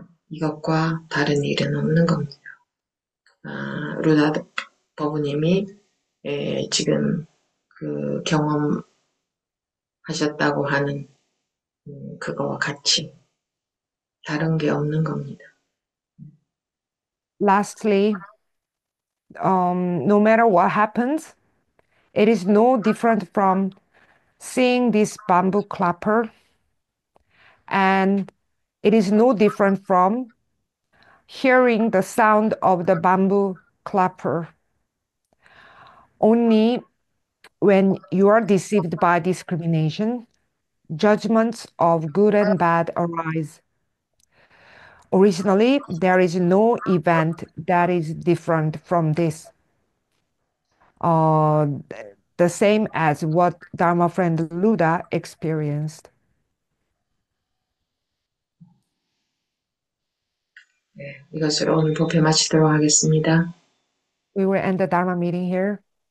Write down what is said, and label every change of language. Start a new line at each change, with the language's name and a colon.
Korean: 이것과 다른 일은 없는 겁니다. 루다 버부님이 지금 그 경험하셨다고 하는 그거와 같이 다른 게 없는 겁니다.
English: Lastly, no matter what happens, it is no different from seeing this bamboo clapper, and it is no different from hearing the sound of the bamboo clapper. Only when you are deceived by discrimination, judgments of good and bad arise. Originally, there is no event that is different from this. The same as what Dharma friend Luda experienced.
Korean: 네, 이것으로 오늘 법회 마치도록 하겠습니다.
English: We will end the Dharma meeting here.